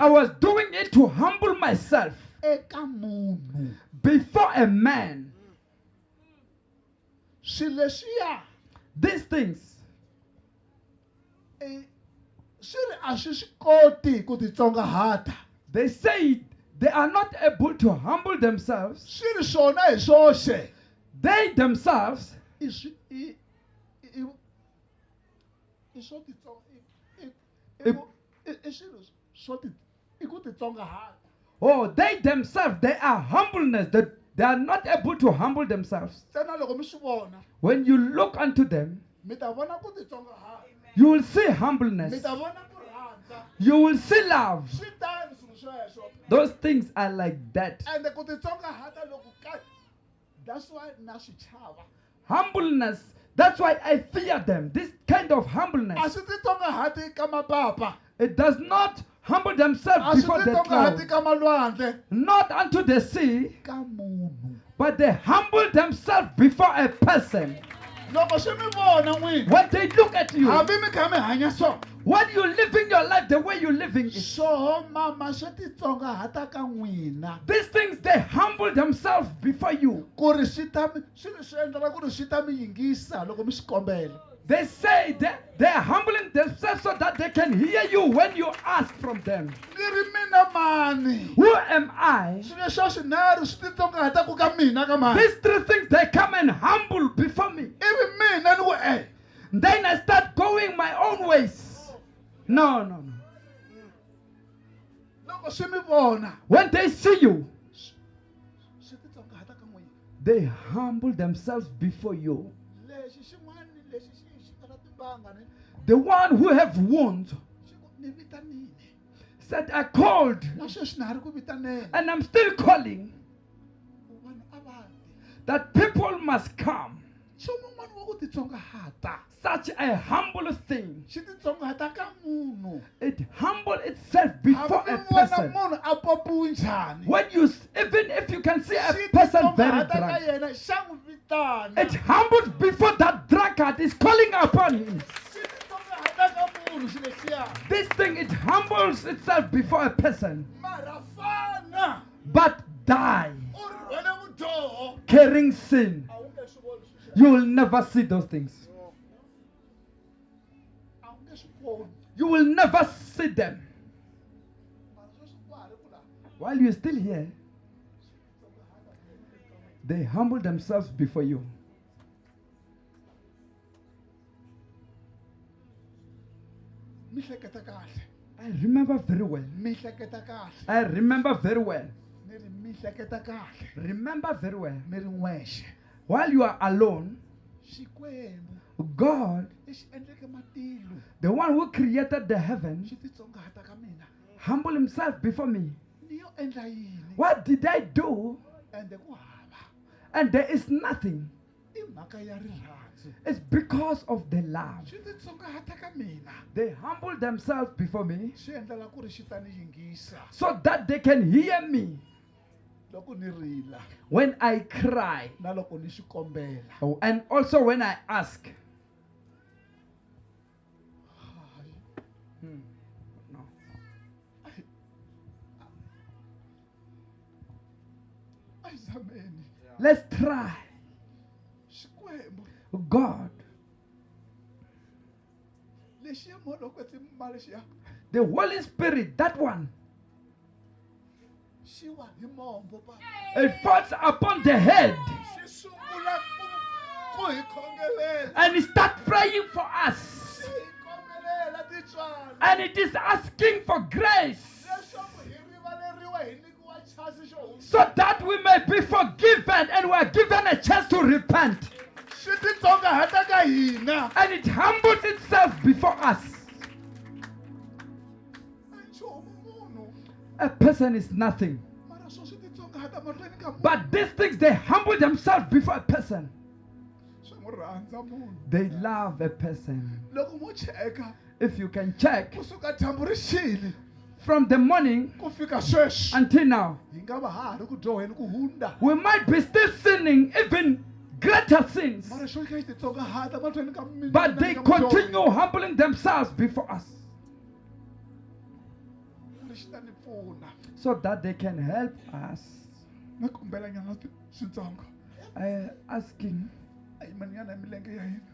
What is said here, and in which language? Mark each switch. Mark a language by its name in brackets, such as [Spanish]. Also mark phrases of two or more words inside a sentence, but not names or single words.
[English] I was doing it to humble myself [Tsonga] eka munhu [English] before a man. [Tsonga] swilo leswiya [English] These things, [Tsonga] swi ri a swi swi koti ku titsongahata [English] they say they are not able to humble themselves. [Tsonga] swi ri swona hi swoxe [English] They themselves, [Tsonga] i swi i swo i swilo swo i ku titsongahata [English] they themselves, they are humbleness. They are not able to humble themselves. [Tsonga] ntsena loko mi swi vona [English] When you look unto them, [Tsonga] mi ta vona ku titsongahata [English] you will see [Tsonga] mi [English] humbleness. [Tsonga] ta vona ku rhandza [English] You will see love. [Tsonga] swi tani swilo sweswo [English] Those things are like that. [Tsonga] ende ku titsongahata loko ka [English] that's why [Tsonga] na swi chava [English] Humbleness, that's why I fear them. This kind of a humbleness. [Tsonga] swi titsongahati ka mapapa [English] It does not humble a themselves [Tsonga] swi [English] before the [Tsonga] titsongahati [English] cloud, [Tsonga] ka malwandle [English] not unto the sea, [Tsonga] ka munhu [English] but they humble themselves before a person. [Tsonga] loko swi mi vona n'wini [English] When they look at you, [Tsonga] hambi mi kha mi hanya so [English] when you're living your life the way you're living it, [Tsonga] swoho mama swi titsongahata ka n'wina [English] these things they humble themselves before you. [Tsonga] ku ri swi swi endlela ku ri swi ta mi yingisa loko mi swi kombela [English] They say that they're humbling themselves so that they can hear you when you ask from them. [Tsonga] ni ri mina mani [English] Who am I? [Tsonga] swilo leswiya swinharhu swi titsongahataku ka mina ka mani [English] These three things they come and humble before me. [Tsonga] ivi mina ni ku [English] Then I start going my own ways. No. [Tsonga] loko swi mi vona [English] When they see you, [Tsonga] swi titsongahata ka n'wina [English] they humble themselves before you. [Tsonga] lexi xin'wana lexi xi nga na timbanga ni [English] The one who have wounds [Tsonga] xi ku ni vitanile [English] said, I called [Tsonga] na sweswi na ha ri ku vitaneni [English] and I'm still calling [Tsonga] vanhu a va [English] that people must come. [Tsonga] nchumu wun'wana wa ku titsongahata [English] Such a humble thing. [Tsonga] xi titsongahata ka munhu [English] It humble itself before [Tsonga] hambi a mi vona [English] person. [Tsonga] munhu a popiwi njhani [English] When you, even if you can see a [Tsonga] xi [English] person very [Tsonga] titsongahata ka [English] drunk, [Tsonga] yena xa n'wi vitana [English] it humbles before that drunkard is calling upon him. [Tsonga] xi titsongahata ka munhu xi lexiya [English] This thing, it humbles itself before a person. [Tsonga] mara fana [English] But die [Tsonga] u ri rhwele vudyoho [English] carrying sin. [Tsonga] a wu nge swi voni sweswiya. [English] You will never see those things. [Tsonga] a wu nge swi voni [English] You will never see them. [Tsonga] mara sweswi ku ha ri ku laha [English] While you're still here, they humble themselves before you. [Tsonga] mi hleketa kahle [English] I remember very well. [Tsonga] mi hleketa kahle [English] I remember very well. [Tsonga] ni ri mi hleketa kahle [English] Remember very well. [Tsonga] mi ri n'wexe [English] While you are alone, [Tsonga] xikwembu [English] God, [Tsonga] lexi endleke matilo [English] the one who created the heaven, [Tsonga] xi titsongahata ka mina [English] humble himself before me. [Tsonga] ni yo endla yini [English] What did I do? [Tsonga] ende ku hava [English] And there is nothing. [Tsonga] i mhaka ya rirhandzu [English] It's because of the love. [Tsonga] xi titsongahata ka mina [English] They humble themselves before me [Tsonga] swi endlela ku ri xi ta ni yingisa [English] so that they can hear me [Tsonga] loko ni rila [English] when I cry. [Tsonga] na loko ni xi kombela [English] Oh, and also when I ask. No. [Tsonga] a hi zameni [English] Let's try. [Tsonga] xikwembu [English] God, [Tsonga] lexiya mono kwetsi malexiya [English] The Holy Spirit, that one, [Tsonga] xi wa hi mombo pa [English] it falls upon the head [Tsonga] xi sungula ku hi khongelela [English] and it starts praying for us. [Tsonga] xi hi khongelela titswana [English] And it is asking for grace [Tsonga] leswaku hi rivaleriwa hi nyikiwa chance xo hundza [English] so that we may be forgiven and we are given a chance to repent. [Tsonga] xi titsongahata ka hina [English] And it humbles itself before us. [Tsonga] a nchumu munhu [English] A person is nothing. [Tsonga] mara swo swi titsongahata mahlweni ka munhu [English] But these things, they humble themselves before a person. [Tsonga] swi n'wi rhandza munhu [English] They love a person. [Tsonga] loko mo cheka [English] If you can check, [Tsonga] kusuka dyambu ri xile [English] from the morning [Tsonga] ku fika sweswi [English] until now, [Tsonga] hi nga va ha ri ku dyoheni ku hunda [English] we might be still sinning even greater sins. [Tsonga] mara swo ka xi titsongahata mahlweni ka mina [English] But they continue humbling themselves before us [Tsonga] lexi ta ni pfuna [English] so that they can help us. [Tsonga] na kombela nyana swintsongo [English] Asking, [Tsonga] a yimani nyana hi milenge ya hina